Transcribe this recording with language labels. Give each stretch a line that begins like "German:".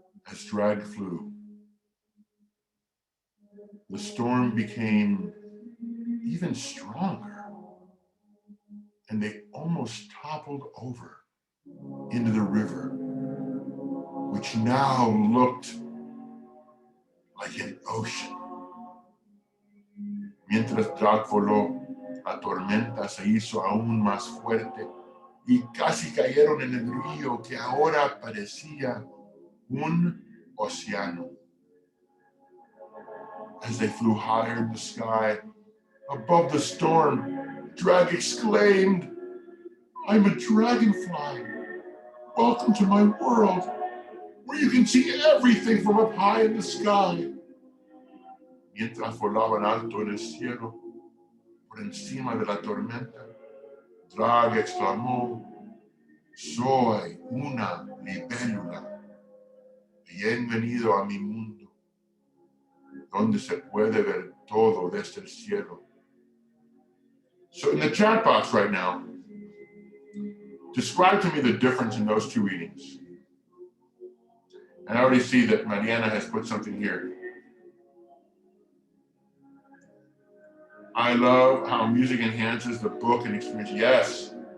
English: As drag flew, the storm became even stronger, and they almost toppled over into the river, which now looked like an ocean.
Spanish: Mientras Drag voló, la tormenta se hizo aún más fuerte y casi cayeron en el río que ahora parecía un océano.
English: As they flew higher in the sky, above the storm, Drag exclaimed, "I'm a dragonfly. Welcome to my world, where you can see everything from up high in the sky."
Spanish: Mientras volaban alto en el cielo, por encima de la tormenta, Drag exclamó, soy una libélula. Bienvenido a mi mundo, donde se puede ver todo desde el cielo.
English: So in the chat box right now, describe to me the difference in those two readings. And I already see that Mariana has put something here. I love how music enhances the book and experience. Yes.